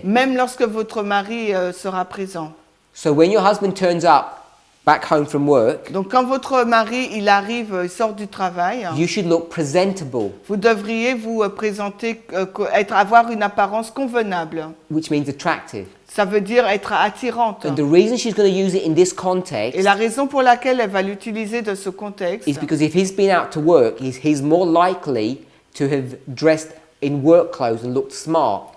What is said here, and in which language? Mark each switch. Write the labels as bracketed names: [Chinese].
[French] même lorsque votre mari sera présent. [English] So when your husband turns up back home from work, [French] Donc quand votre mari il arrive, il sort du travail, [English] you should look presentable, [French] vous devriez vous présenter, avoir une apparence convenable. [English] which means attractive. [French] Ça veut dire être attirante. [English] And the reason she's going to use it in this [French] Et [English] context [French] la raison pour laquelle elle va l'utiliser dans ce contexte, [English] is because if he's been out to work, he's more likely to have dressed in work clothes and looked smart.